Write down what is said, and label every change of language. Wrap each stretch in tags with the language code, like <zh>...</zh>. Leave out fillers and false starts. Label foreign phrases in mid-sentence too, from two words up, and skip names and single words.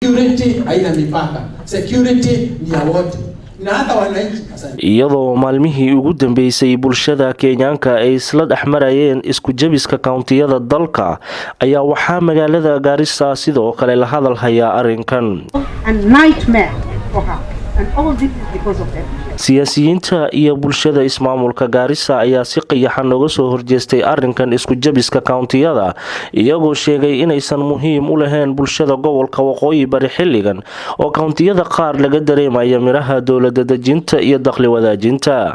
<sw>Security haina mipaka. Security ni ya wote. Na hata wananchi.</sw> <so>Iyadoo maalmihii ugu dambeysay bulshada Kenyaanka ay isla dhaxmarayeen isku jabiska countiyada dalka ayaa waxaa magaalada Garissa sidoo kale la hadal hayaa arrinkan. Siyaasiyiinta iyo bulshada ismaamulka Garissa ayaa si qiyaxan uga soo horjeestay arrinkan isku jabiska countiyada iyagoo sheegay inaysan muhiim u lahayn bulshada gobolka Waqooyi Bari xilligan oo countiyada qaar laga dareemayo miraha dawladda dejinta iyo dakhli wadaajinta.</so>